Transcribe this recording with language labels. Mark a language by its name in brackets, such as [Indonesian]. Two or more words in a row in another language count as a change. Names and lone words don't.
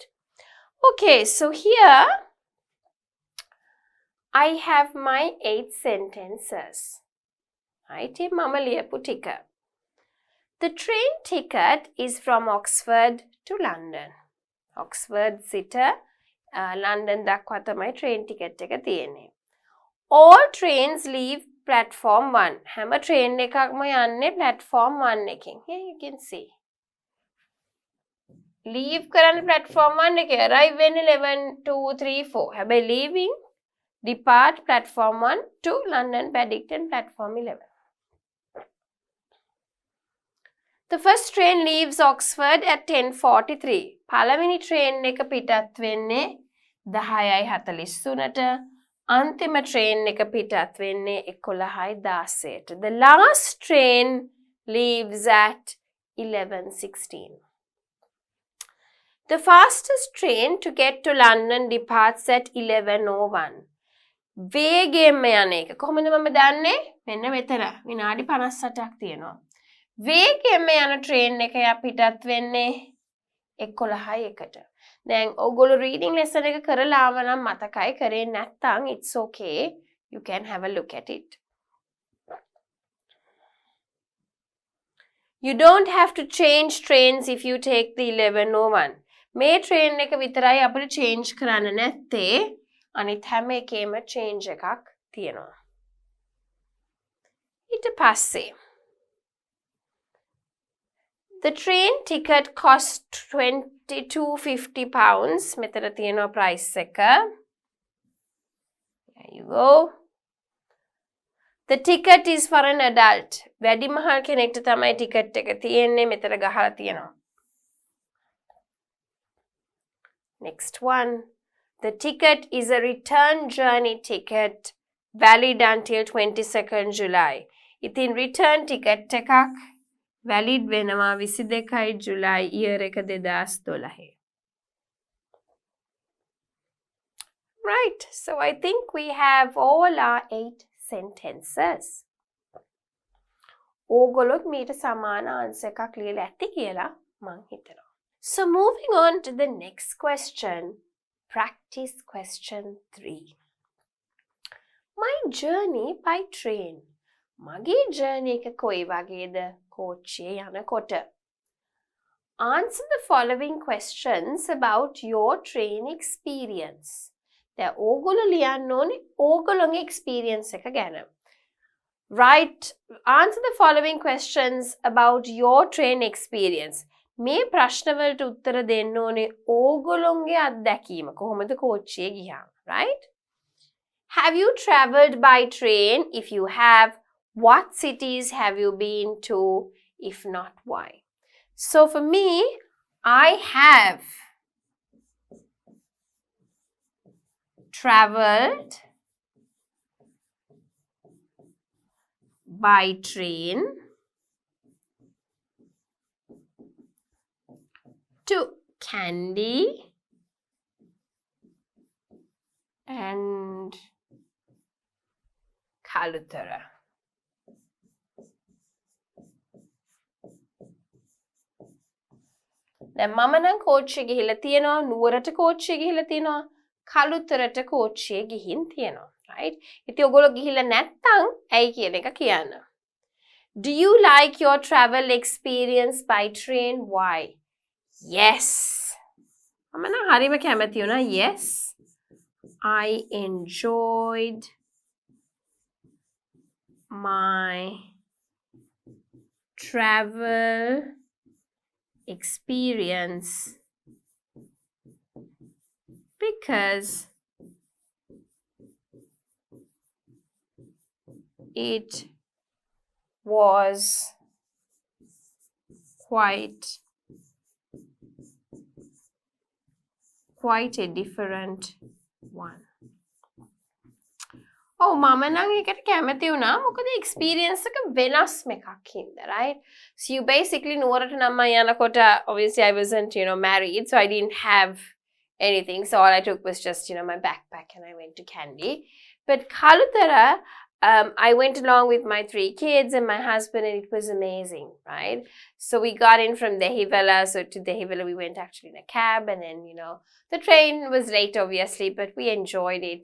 [English] Okay, so here I have my 8 sentences. [Sinhala] Right? මම ලියපු ටික. [English] The train ticket is from Oxford to London. [Sinhala] Oxford සිට London දක්වා තමයි [English] train ticket [Sinhala] එක තියෙන්නේ. [English] All trains leave platform 1. [Sinhala] හැම train එකක්ම යන්නේ platform 1 එකකින්. [English] Here you can see. [Sinhala] Leave කරන්න platform 1 එකේ arrive වෙන්නේ 11, 2, 3, 4. [English] හැබැයි leaving depart platform 1 to London Paddington platform 11. The first train leaves Oxford at 10:43. [Sinhala] පළවෙනි train එක පිටත් වෙන්නේ 10:43ට. අන්තිම train එක පිටත් වෙන්නේ 11:16ට. [English] The last train leaves at 11:16. The fastest train to get to London departs at 11:01. [Sinhala] වේගයෙන්ම යන එක. කොහොමද මම දන්නේ? මෙන්න මෙතන විනාඩි 58ක් තියෙනවා. වේගයෙන්ම යන train එක පිටත් වෙන්නේ 11:01ට. දැන් ඔයගොල්ලෝ [English] reading lesson [Sinhala] එක කරලා ආව නම් මතකයි, කරේ නැත්නම් [English] it's okay, you can have a look at it. You don't have to change trains if you take the 11:01. [Sinhala] මේ train එක විතරයි අපිට change කරන්න නැත්තේ. අනිත් හැම එකේම change එකක් තියෙනවා. ඊට පස්සේ [English] the train ticket cost £22.50. [Sinhala] මෙතන තියෙනවා price එක. [English] There you go. The ticket is for an adult. [Sinhala] වැඩිමහල් කෙනෙක්ට තමයි ticket එක තියෙන්නේ. මෙතන ගහලා තියෙනවා. [English] Next one. The ticket is a return journey ticket valid until 22nd July. [Sinhala] ඉතින් [English] return ticket [Sinhala] එකක් valid වෙනවා 22 July year එක 2012. [English] Right, so I think we have all our 8 sentences. [Sinhala] ඕගොල්ලොත් මීට සමාන answer එකක් ලියලා ඇති කියලා මං හිතනවා. [English] So moving on to the next question. Practice question 3. My journey by train. [Sinhala] මගේ journey එක කොයි වගේද? කෝච්චියේ යනකොට. [English] Answer the following questions about your train experience. [Sinhala] දැන් ඕගොල්ලෝ ලියන්න ඕනේ ඕගොල්ලෝගේ experience එක ගැන. [English] Right, answer the following questions about your train experience. [Sinhala] මේ ප්‍රශ්න වලට උත්තර දෙන්න ඕනේ ඕගොල්ලෝගේ අත්දැකීම කොහොමද කෝච්චියේ ගියාම, [English] right? Have you traveled by train? If you have, what cities have you been to? If not, why? So for me, I have traveled by train to Kandy and Kalutara. [Sinhala] දැන් මම නම් කෝච්චියේ ගිහිල්ලා තියෙනවා, නුවරට කෝච්චියේ ගිහිල්ලා තියෙනවා, කළුතරට කෝච්චියේ ගිහින් තියෙනවා. [English] Right? [Sinhala] ඉතින් ඔයගොල්ලෝ ගිහිල්ලා නැත්නම් ඇයි කියන එක කියන්න. [English] Do you like your travel experience by train? Why? Yes. [Sinhala] මම නම් හරිම කැමති වුණා. [English] Yes. I enjoyed my travel experience because it was quite a different one. [Sinhala] Oh, මම නම් ඒකට කැමති වුණා. මොකද experience එක වෙනස්ම එකක් හින්දා, [English] right? So you basically [Sinhala] නුවරට නම් මම යනකොට [English] obviously I wasn't, married, so I didn't have anything. So all I took was just, my backpack and I went to Kandy. But Kalutara, I went along with my 3 kids and my husband, and it was amazing, right? So we got in from Dehivela. So to Dehivela, we went actually in a cab, and then, the train was late, obviously, but we enjoyed it.